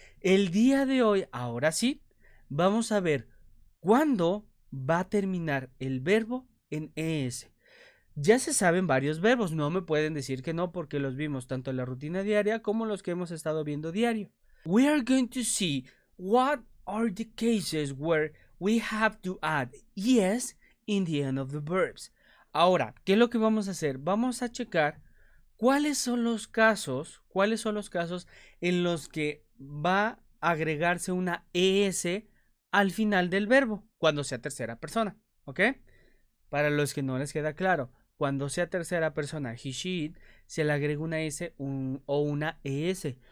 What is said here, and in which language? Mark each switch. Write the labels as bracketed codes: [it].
[es] El día de hoy, ahora sí, vamos a ver cuándo va a terminar el verbo en ES. Ya se saben varios verbos, no me pueden decir que no porque los vimos tanto en la rutina diaria como los que hemos estado viendo diario. [en] We are going to see what are the cases where we have to add yes in the end of the verbs. [es] Ahora, ¿qué es lo que vamos a hacer? Vamos a checar cuáles son los casos en los que va a agregarse una ES al final del verbo cuando sea tercera persona, ¿ok? Para los que no les queda claro, cuando sea tercera persona, [en] he, she, it, [es] se le agrega una S o una ES.